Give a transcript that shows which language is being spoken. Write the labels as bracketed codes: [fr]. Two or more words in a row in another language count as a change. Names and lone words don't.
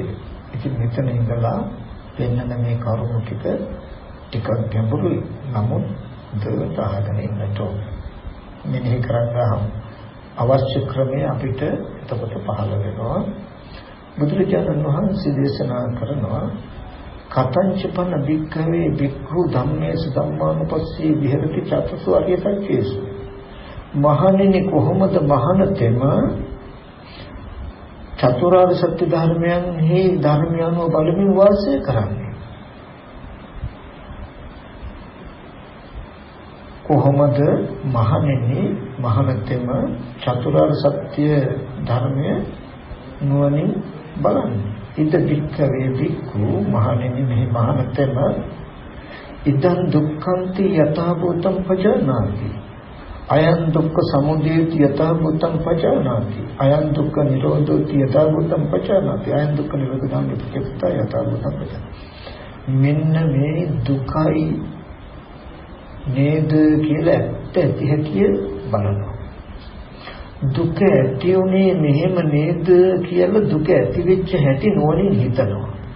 [si] ඉතින් මෙතන ඉඳලා වෙනන මේ කරුණු ටික ගැඹුරුයි. නමුත් දවල්ට අහගෙන ඉන්නට මෙනෙහි කරගන්න අවශ්‍ය ක්‍රමය අපිට එතකොට පහළ වෙනවා. බුදුරජාණන් වහන්සේ දේශනා කරනවා [pi] කතංචපන භික්ඛවේ භික්ඛු ධම්මේසු ධම්මානුපස්සී විහෙරති චතුසු අරිය සත්‍යේසු [si] මහණෙනි කොහොමද මහණතෙම චතුරාර්ය සත්‍ය ධර්මයන්හි ධර්මයන්ව බලමින් වාසය කරන්නේ කොහොමද මහණෙනි මහණතෙම චතුරාර්ය සත්‍ය ධර්මය නුවණින් බලන්නේ [pi] ඉද භික්ඛවේ භික්ඛු [si] මහණෙනි මෙහි මහණතෙම [pi] ඉදං දුක්ඛන්ති යථා භූතං පජානාති අයං දුක්ඛ සමුදයති යථා භූතං පජානාති අයං දුක්ඛ නිරෝධෝති යථා භූතං පජානාති අයං දුක්ඛ නිරෝධං විපක්ඛිතා යථා භූතං පජානාති [si] මෙන්න මේ දුකයි නේද කියලා ඇත්ත ඇති බලනවා දුක ඇති උනේ මෙහෙම නේද කියලා දුක ඇති වෙච්ච හැටි නුවණින් හිතනවා.